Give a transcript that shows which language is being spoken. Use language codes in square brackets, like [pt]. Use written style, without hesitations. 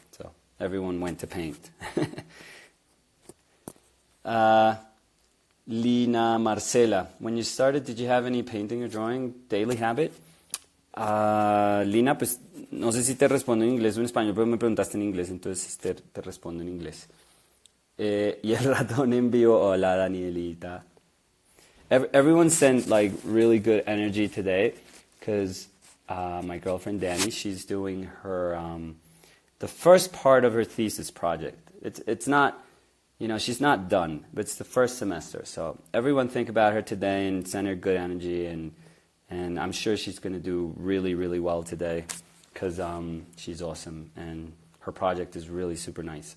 [en] So everyone went to paint. Lina Marcela, when you started, did you have any painting or drawing daily habit? [es] Lina, pues no sé si te respondo en inglés o en español, pero me preguntaste en inglés, entonces te respondo en inglés. Y el ratón envió, hola Danielita. [en] Everyone sent like really good energy today, because my girlfriend Danny, she's doing her the first part of her thesis project. It's not, she's not done, but it's the first semester. So everyone think about her today and send her good energy, and I'm sure she's going to do really, really well today, because she's awesome and her project is really super nice.